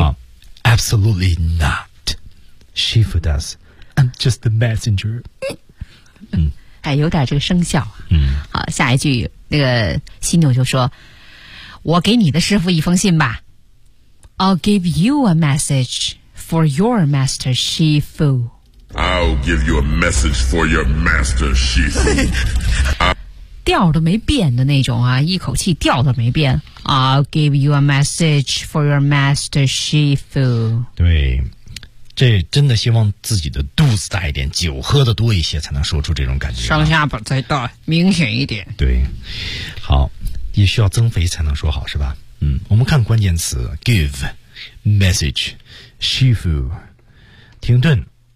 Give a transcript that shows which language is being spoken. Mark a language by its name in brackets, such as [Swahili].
[English] Oh, absolutely not. She who does. I'm just the messenger. 嗯， [Chinese] 哎，有点这个生效啊。嗯，好，下一句那个犀牛就说：“我给你的师傅一封信吧。 [English] ”I'll give you a message for your master, Shifu. I'll give you a message for your master, Shifu. [Chinese] 调都没变的那种啊，一口气调都没变。 [English] I'll give you a message for your master, Shifu. [Chinese] 对，这真的希望自己的肚子大一点，酒喝的多一些，才能说出这种感觉、啊。上下巴再大，明显一点。对，好，也需要增肥才能说好，是吧？嗯，我们看关键词 ：give, message, Shifu, 停顿。